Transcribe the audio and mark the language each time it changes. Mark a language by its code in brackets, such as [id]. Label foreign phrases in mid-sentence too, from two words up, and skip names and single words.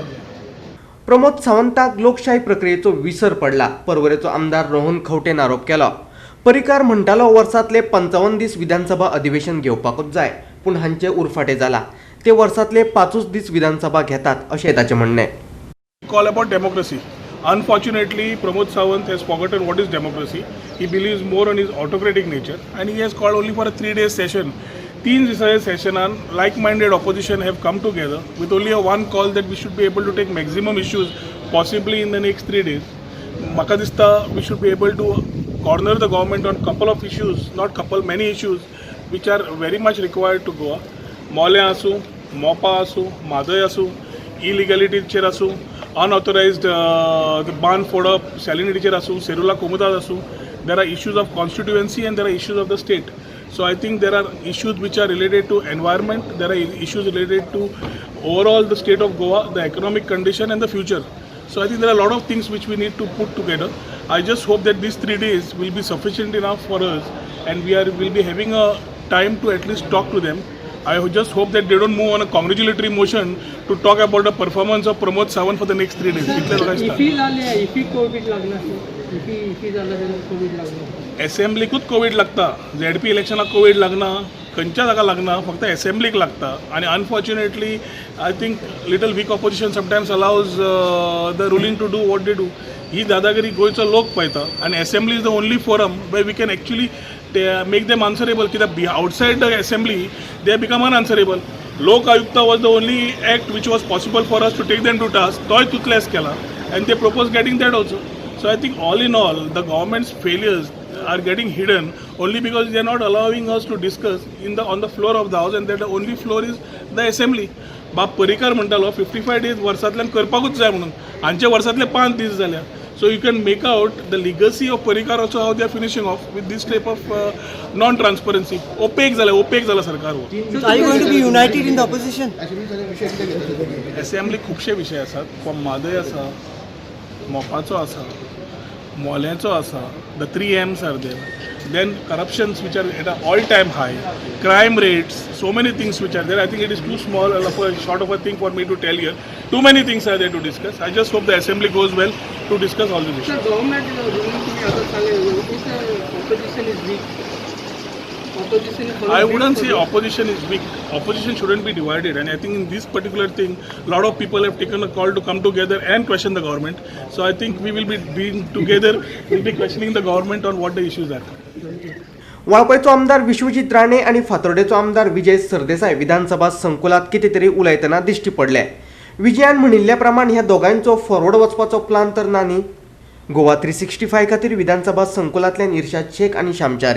[kok] प्रमोद सावंताक लोकशाही प्रक्रियेचो विसर पडला. पर्वरेचो आमदार रोहन खंवटेन आरोप केलो. परिकार म्हणटालो वर्सांतले 55 दीस विधानसभा अधिवेशन घेवपाकूच जाय, पूण हांचे उरफाटें जाला. ते वर्सांतले 5 दीस विधानसभा घेतात अशें ताचें म्हणणें. [en] Call about democracy. Unfortunately, Pramod Sawant has forgotten what is democracy. He believes more on his autocratic nature, and he has called only for a 3-day session. 3 दिसाचे sessionan like-minded opposition have come together with only a one call that we should be able to take maximum issues possibly in the next 3 days. [kok] म्हाका दिसता [en] we should be able to corner the government on couple of issues, not couple, many issues which are very much required to Goa. [kok] मोल्या आसूं, मोपा आसूं, मादय आसूं, इलिगॅलिटीचेर आसूं, अनऑथोरायज्ड बांद फोडप, सॅलिनिटीचेर आसूं, सेरुला कोमुदाद आसूं. [en] There are issues of constituency and there are issues of the state. So I think there are issues which are related to environment, there are issues related to overall the state of Goa, the economic condition and the future. So I think there are a lot of things which we need to put together. I just hope that these 3 days will be sufficient enough for us and will be having a time to at least talk to them. I just hope that they don't move on a congratulatory motion to talk about the performance of Pramod Sawant for the next 3 days. [kok] इफी झाले इफी कोविड लागला इफी झालं कोविड लागला असेंब्लीकूच कोविड लागता. ZP इलेक्शनाक कोविड लागना, खंयच्या जागा लागना, फक्त असेंब्लीक लागता. [en] आणि unfortunately I think little weak opposition sometimes allows the ruling to do what they do. [kok] ही दादागिरी गोंयचो लोक पळयता आनी [en] assembly is the only forum where we can actually make them answerable. कित्याक outside the assembly they become unanswerable. लोक आयुक्त was the only act which was possible for us to take them to task. [kok] तोय तुतलेस केला [en] and they propose getting that also. So I think all in all, the government's failures are getting hidden only because they are not allowing us to discuss on the floor of the house, and that the only floor is the assembly. [kok] बाप परिकार म्हणटालो 55 days वर्सांतल्यान करपाकूच जाय म्हणून. हांचे वर्सांतले 5 दीस जाल्या. [en] So you can make out the legacy of Parikar also how they are finishing off with this type of non-transparency. [kok] Opaque जाला सरकार हो. [en] So are you going to be united in the opposition? [kok] Assembly खुबशे विशय आसात. मादय आसा, मोपाचो आसा, मोल्यांचो आसा. [en] The 3 M's are there. Then corruptions which are at an all-time high, crime rates, so many things which are there. I think it is too small of a short of a thing for me to tell here. Too many things are there to discuss. I just hope the assembly goes well to discuss all these issues. Sir, government [mr] तुम्ही आता सांगितलं [en] opposition is weak. I wouldn't say opposition is weak. Opposition shouldn't be divided, and I think in this particular thing, a lot of people have taken a call to come together and question the government. So I think we will be being together, we'll be questioning the government on what the issues are. [kok] वाळपयचो आमदार विश्वजीत राणे आणि फातोर्डेचो आमदार विजय सरदेसाय विधानसभा संकुलात कितें तरी उलयतना दिश्टी पडले. विजयान म्हणिल्ल्या प्रमाण ह्या दोगांचो फॉरवर्ड वचपाचो प्लान तर ना न्ही. गोवा 365 खातीर विधानसभा संकुलांतल्यान इर्शाद शेख आणि श्यामचारी.